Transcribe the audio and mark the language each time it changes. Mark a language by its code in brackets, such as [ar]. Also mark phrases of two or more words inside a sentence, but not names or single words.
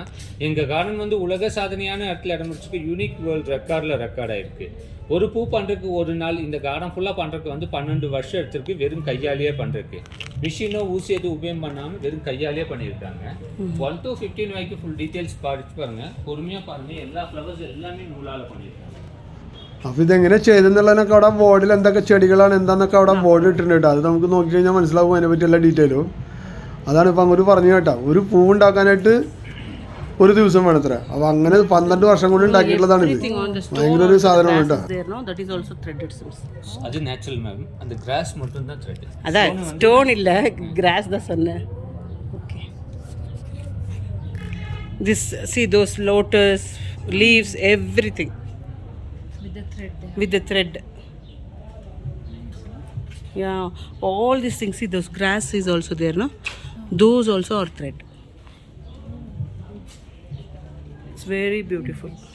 [ta] எங்கள் கார்டன் வந்து உலக சாதனையான இடத்துல இடம் முடிச்சுக்கு [en] unique world record [ta] ஆகிருக்கு. ஒரு பூ பண்ணுறதுக்கு ஒரு நாள், இந்த கார்டன் ஃபுல்லாக பண்ணுறதுக்கு வந்து 12 வருஷம் எடுத்துருக்கு வெறும் கையாலேயே பண்ணுறதுக்கு. மிஷினோ ஊசி எதுவும் உபயோகம் பண்ணாமல் வெறும் கையாலேயே பண்ணியிருக்காங்க. 1 to 15 வரைக்கும் [en] full details [ta] படிச்சு பாருங்கள், பொறுமையாக பாருங்கள். [ml] എല്ലാ ഫ്ലവേഴ്സ് എല്ലാമേ നൂലാൽ പണിയിരിക്കാണ്. അപ്പോൾ ഇതെങ്ങനെ ചെയ്തെന്നുള്ളതിനൊക്കെ അവിടെ ബോർഡിൽ എന്തൊക്കെ ചെടികളാണ് എന്താണെന്നൊക്കെ അവിടെ ബോർഡ് ഇട്ടിട്ടുണ്ട് കേട്ടോ. അത് നമുക്ക് നോക്കിക്കഴിഞ്ഞാൽ മനസ്സിലാവും അതിനെ പറ്റിയുള്ള ഡീറ്റെയിലും. അതാണ് ഇപ്പം അങ്ങോട്ട് പറഞ്ഞു കേട്ടോ. ഒരു പൂ ഉണ്ടാക്കാനായിട്ട് ഒരു ദിവസം വേണത്ര. അപ്പോൾ അങ്ങനെ 12 വർഷം കൊണ്ട് ഉണ്ടാക്കിയിട്ടുള്ളതാണ് ഇത്. ഭയങ്കര ഒരു സാധനമാണ് കേട്ടോ. [ta] அது [en] natural ma'am. [ta] அந்த கிராஸ் மட்டும் தான் த்ரெட். அதான் ஸ்டோன் இல்ல, கிராஸ் தான் சொன்னேன். ஓகே. [en] This, see those lotus leaves, everything with the thread. Yeah, all these things, see those grass is also there, no? Those also are thread. It's very beautiful.